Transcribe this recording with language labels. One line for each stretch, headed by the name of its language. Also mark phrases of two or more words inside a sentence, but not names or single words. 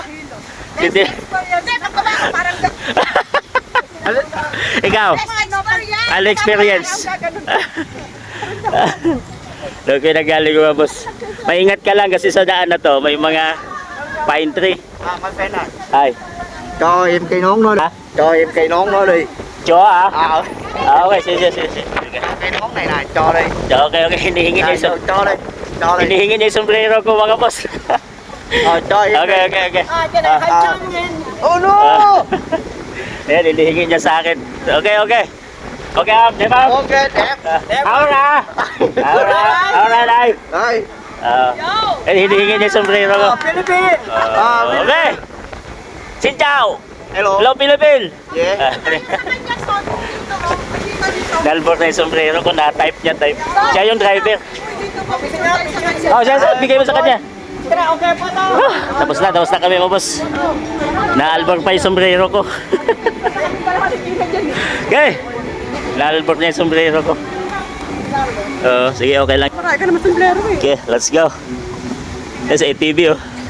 Filipino: Hindi. Ikaw? Ano experience? Doon kayo nagaling ko, boss. Maingat ka lang kasi sa daan na to, may mga
English: pine tree.
Filipino: May pena. Ay.
Vietnamese: Cho em cây nón nó đi. Hả? Cho em cây nón nó đi. Cho hả? À,
Filipino: Okay, sige.
Vietnamese: cây nón này nè, cho đi.
Filipino: Okay, hinihingi niya yung
Vietnamese: Cho đi. Cho đi.
Filipino: hinihingi niya yung sombrero ko, mga boss.
Vietnamese: Cho em.
English: Okay. Oh no.
Filipino: Ayan, hinihingi niya sa akin. Okay. Okay, di ba?
Vietnamese: Ok, đẹp. Ahora đây. Đây.
Filipino: Hinihingi niya yung sombrero ko. Philippines.
Vietnamese: Okay. Xin chào.
English: Hello. Hello, Philippines. Yeah.
Filipino: Nalbor na yung sombrero ko, na-type niya. Siya yung driver. Siya, bigay mo sa kanya. Okay po to. Tapos na kami, boss. Na-albor pa yung sombrero ko. Okay. Na-albor na yung sombrero ko. Sige, okay lang. Marami ka naman sombrero eh.
English: Okay, let's go.
Filipino: Yan sa ATV, oh.